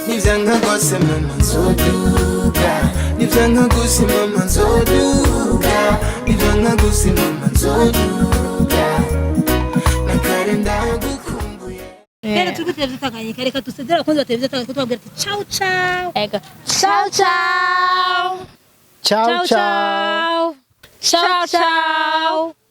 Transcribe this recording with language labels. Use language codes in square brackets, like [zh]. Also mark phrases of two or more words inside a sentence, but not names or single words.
[rn] nivyanga gose mama nzoduga nivyanga gose mama nzoduga nivyanga gose mama nzoduga nakare ndagukumbuye rero turi televiziyo Tanganyika reka dusezera abakunzi ba televiziyo Tanganyika tubabwira ati [it] ciao ciao Ego. Ciao ciao. ciao ciao Ciao ciao.